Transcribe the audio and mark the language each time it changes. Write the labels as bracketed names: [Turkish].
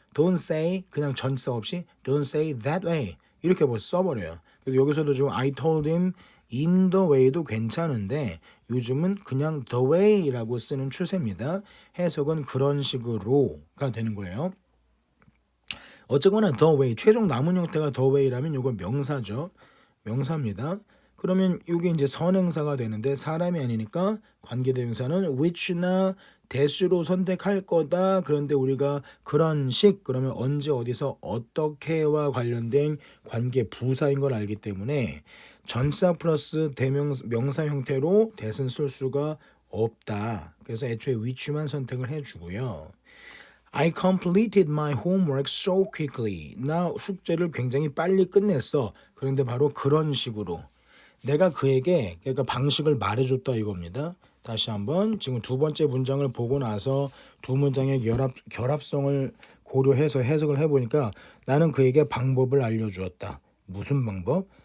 [English] Don't say [Korean] 그냥 전치사 없이 [English] don't say that way [Korean] 이렇게 써버려요. 그래서 여기서도 지금 [English] I told him in the way [Korean] 도 괜찮은데 요즘은 그냥 the way라고 쓰는 추세입니다. 해석은 그런 식으로가 되는 거예요. 어쨌거나 the way 최종 남은 형태가 the way라면 이건 명사죠. 명사입니다. 그러면 이게 이제 선행사가 되는데 사람이 아니니까 관계대명사는 which나 대수로 선택할 거다. 그런데 우리가 그런 식 그러면 언제 어디서 어떻게와 관련된 관계 부사인 걸 알기 때문에 전사 플러스 명사 형태로 대신 쓸 수가 없다. 그래서 애초에 which만 선택을 해주고요. [English] I completed my homework so quickly. [Korean] 나 숙제를 굉장히 빨리 끝냈어. 그런데 바로 그런 식으로 내가 그에게 그러니까 방식을 말해줬다 이겁니다. 다시 한번 지금 두 번째 문장을 보고 나서 두 문장의 결합성을 고려해서 해석을 해보니까 나는 그에게 방법을 알려주었다. 무슨 방법?